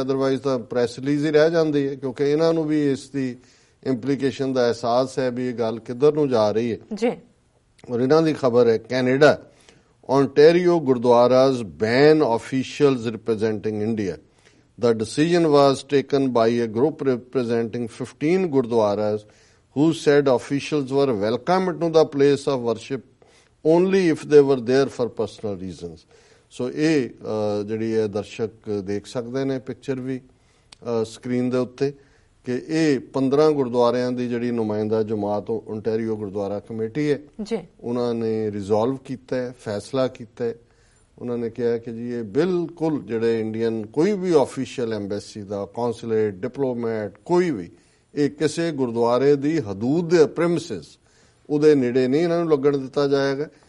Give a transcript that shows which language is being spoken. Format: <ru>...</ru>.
<pa>Otherwise ਤਾਂ press release ਹੀ ਰਹਿ ਜਾਂਦੀ ਹੈ ਕਿਉਂਕਿ ਇਹਨਾਂ ਨੂੰ ਵੀ ਇਸ ਦੀ ਇੰਪਲੀਕੇਸ਼ਨ ਦਾ ਅਹਿਸਾਸ ਹੈ ਵੀ ਇਹ ਗੱਲ ਕਿੱਧਰ ਨੂੰ ਜਾ ਰਹੀ ਹੈ। ਔਰ ਇਹਨਾਂ ਦੀ ਖਬਰ ਹੈ Canada,</pa> <en>Ontario Gurdwaras ban officials representing India. The decision was taken by a group representing 15 Gurdwaras who said officials were welcome to the place of worship only if they were there for personal reasons.</en> <pa>So ਇਹ ਜਿਹੜੀ ਹੈ ਦਰਸ਼ਕ ਦੇਖ ਸਕਦੇ ਨੇ picture ਵੀ screen ਦੇ ਉੱਤੇ ਕਿ ਇਹ 15 ਗੁਰਦੁਆਰਿਆਂ ਦੀ ਜਿਹੜੀ ਨੁਮਾਇੰਦਾ ਜਮਾਤ ਓਨਟਾਰੀਓ ਗੁਰਦੁਆਰਾ ਕਮੇਟੀ ਹੈ ਉਹਨਾਂ ਨੇ ਰਿਜ਼ੋਲਵ ਕੀਤਾ ਹੈ, ਫੈਸਲਾ ਕੀਤਾ ਹੈ। ਉਹਨਾਂ ਨੇ ਕਿਹਾ ਕਿ ਜੀ ਇਹ ਬਿਲਕੁਲ ਜਿਹੜੇ ਇੰਡੀਅਨ ਕੋਈ ਵੀ ਆਫੀਸ਼ੀਅਲ ਐਮਬੈਸੀ ਦਾ, ਕੌਂਸੂਲੇਟ, ਡਿਪਲੋਮੈਟ ਕੋਈ ਵੀ ਇਹ ਕਿਸੇ ਗੁਰਦੁਆਰੇ ਦੀ ਹਦੂਦ ਦੇ ਪ੍ਰੈਮਿਸਿਸ ਉਹਦੇ ਨੇੜੇ ਨਹੀਂ ਇਹਨਾਂ ਨੂੰ ਲੱਗਣ ਦਿੱਤਾ ਜਾਏਗਾ।</pa>